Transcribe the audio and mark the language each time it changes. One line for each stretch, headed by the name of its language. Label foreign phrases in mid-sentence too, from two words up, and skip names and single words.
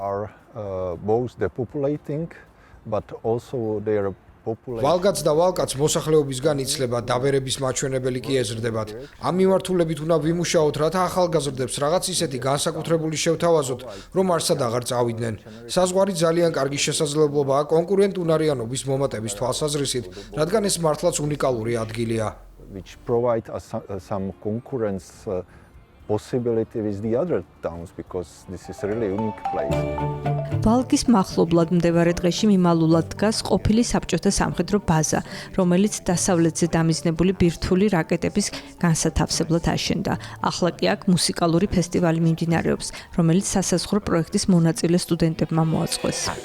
Georgian: ვალგაც და ვალკაც მოსახლეობისგან იცლება, დაბერების მაჩვენებელი კი ეზრდებათ. ამ მიმართულებით უნდა ვიმუშაოთ, რათა ახალგაზრდებს რაღაც ისეთი განსაკუთრებული შევთავაზოთ, რომ არსად აღარ წავიდნენ. საზღვარი ძალიან კარგი შესაძლებლობაა კონკურენტუნარიანობის მომატების თვალსაზრისით, რადგან ეს მართლაც უნიკალური ადგილია.
English: Possibility with the other towns because this is really unique place.
Georgian: ვალგის მახლობლად მდებარე ტყეში მიმალულად დგას ყოფილი საბჭოთა სამხედრო ბაზა, რომელიც დასავლეთზე დამიზნებული ბირთვული რაკეტების განსათავსებლად აშენდა. ახლა კი აქ მუსიკალური ფესტივალი მიმდინარეობს, რომელიც სასაზღვრო პროექტის მონაწილე სტუდენტებმა მოაწყვეს.